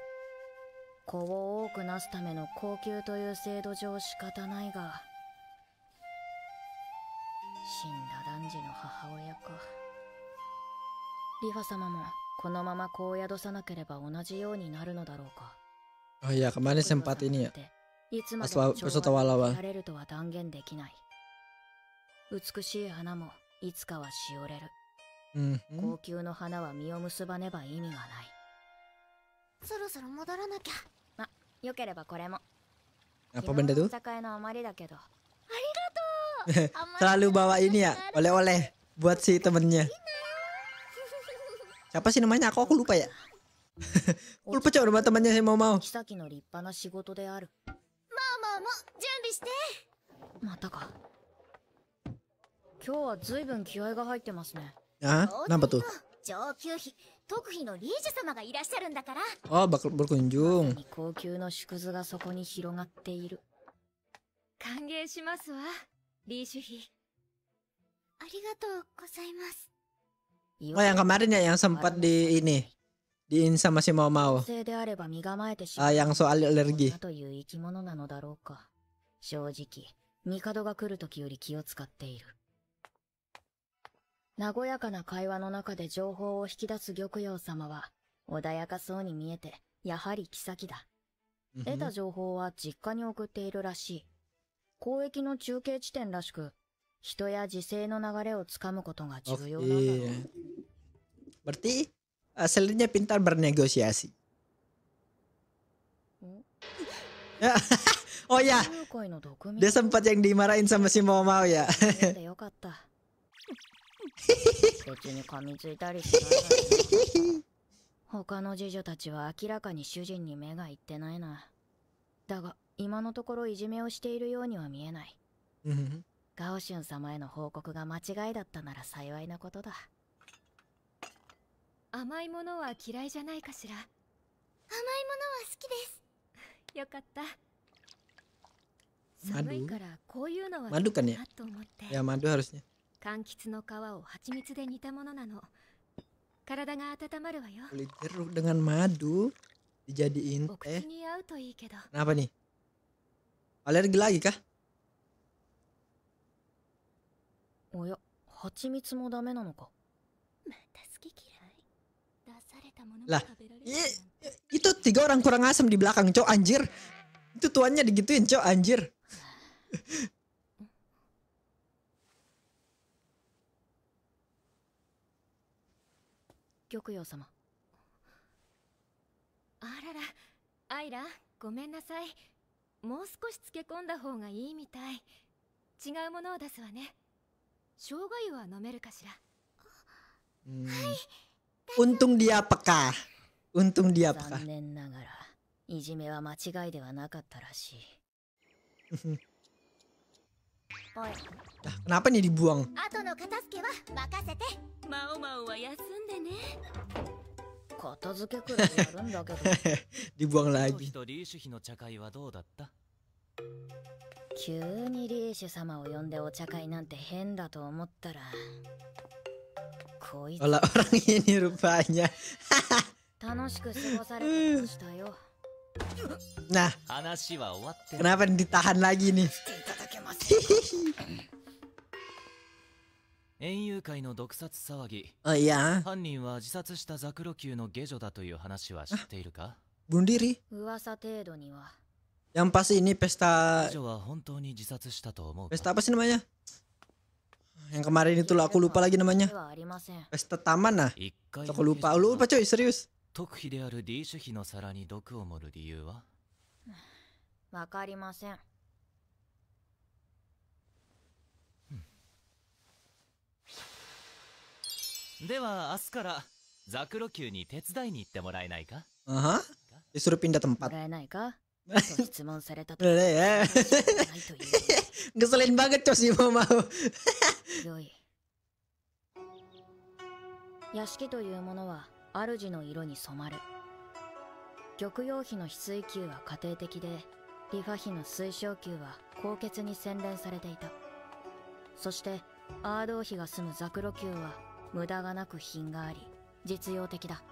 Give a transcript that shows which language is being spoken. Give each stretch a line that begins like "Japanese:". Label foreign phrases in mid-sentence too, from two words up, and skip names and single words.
Japanese: 子を多くなすための高級という制度上仕方ないが、死んだ男児の母親か。リファ様もこのまま子を宿さなければ同じようになるのだろうか。
Indonesian: oh iya, kemarin sempat ini ya.
Japanese: いつまで
Indonesian: Pas
Japanese: も
Indonesian: episode
Japanese: 調和
Indonesian: awal-awal.
Japanese: でいられるとは断言できない。美しい花もいつかはしおれる。高級の花は実を結ばねば意味がない。そろそろ戻らなきゃ。ま、よければこれも。
Indonesian: Apa benda tuh?
Japanese: 居酒屋の余りだけど。
Indonesian: Selalu bawa ini ya, oleh-oleh buat si temennya. Siapa sih namanya? Aku lupa ya. Aku lupa, Cok, nama temannya si Mau.
Japanese: 妃の立派な仕事である。も準備して。またか。今日は随分気合が入ってますね。
Indonesian: Ah, kenapa tuh?
Japanese: 上級妃特妃のリージュ様がいらっしゃるんだから。
Indonesian: Oh, bakal berkunjung.
Japanese: 高級の縮図がそこに広がっている。歓迎しますわ、リーシュ妃。ありがとうございます。
Indonesian: Oh, yang kemarin ya, yang sempat di ini diin sama si Mau.
Japanese: であれば身構えてし
Indonesian: yang soal alergi.
Japanese: という生き物なのだろうか。正直、帝が来る時より気を使っている。和やかな会話の中で情報を引き出す玉葉様は穏やかそうに見えて、やはり妃だ。得た情報は実家に送っているらしい。交易の中継地点らしく、人や時勢の流れをつかむことが重要なんだろう。
Indonesian: Berarti Selirnya pintar bernegosiasi. Oh ya, dia sempat yang dimarahin sama si Mau ya.
Japanese: よかった。別に噛みついたりしない。他の侍女たちは明らかに主人に目がいってないな。だが今のところいじめをしているようには見えない。ガオシュン様への報告が間違いだったなら幸いなことだ。甘いものは嫌いじゃないかしら。甘いものは好きです。よかった。寒いからこういうのは
Indonesian: Madu kan ya?
Japanese: と思って。
Indonesian: Ya, madu harusnya.
Japanese: 柑橘の皮を蜂蜜で煮たものなの。体が温まるわよ。
Indonesian: Kulit jeruk dengan madu dijadiin
Japanese: お口
Indonesian: teh.
Japanese: に合うといいけど。
Indonesian: Kenapa nih? Alergi lagi kah?
Japanese: おや、蜂蜜もダメなのか。また好き嫌い。出されたものも
Indonesian: Lah,
Japanese: 食べられるなんて。
Indonesian: itu 3 orang kurang asem di belakang, Cok, anjir. Itu tuannya digituin, Cok, anjir.
Japanese: 玉葉様。あらら、アイラ、ごめんなさい。もう少し漬け込んだ方がいいみたい。違うものを出すわね。生姜湯は飲めるかしら。
Indonesian: Untung dia peka. Untung dia peka.
Japanese: 残念ながらいじめは間違いではなかったらしい。おい、
Indonesian: Kenapa nih dibuang?
Japanese: 後の片付けは任せて。マオマオは休んでね。片付けくらいやるんだけど。
Indonesian: Dibuang
Japanese: 王
Indonesian: lagi.
Japanese: 妃とリーシュ妃の茶会はどうだった？急にリーシュ様を呼んでお茶会なんて変だと思ったら、こいつ
Indonesian: Olah orang ini rupanya.
Japanese: 楽しく過ごされてましたよ。
Indonesian: Nah,
Japanese: 話は終わってる。
Indonesian: kenapa ditahan lagi nih?
Japanese: いただけます。園遊会の毒殺騒ぎ。 Oh iya, 犯人は自殺したザクロ級の下女だという話は知っているか？
Indonesian: bunuh diri.
Japanese: 噂程度には。
Indonesian: Yang pas ini pesta
Japanese: 下女は本当に自殺したと思うか？
Indonesian: pesta apa sih namanya? Yang kemarin itu loh, aku lupa lagi
Japanese: で
Indonesian: namanya.
Japanese: はありません。
Indonesian: Pesta taman nah.
Japanese: 一回
Indonesian: Aku lupa, lupa coy, serius.
Japanese: 特妃であるリーシュ妃の皿に毒を盛る理由は？わかりません。では明日からザクロ級に手伝いに行ってもらえないか？
Indonesian: Aha. Disuruh pindah
Japanese: も
Indonesian: tempat.
Japanese: らえないかと質問されたと。
Indonesian: Udah deh ya.
Japanese: ないという
Indonesian: Ngeselin banget coy sih mau.
Japanese: よい。屋敷というものは主の色に染まる。玉葉妃の翡翠球は家庭的で、リファ妃の水晶球は高潔に洗練されていた。そしてアードー妃が住むザクロ球は無駄がなく品があり、実用的だ。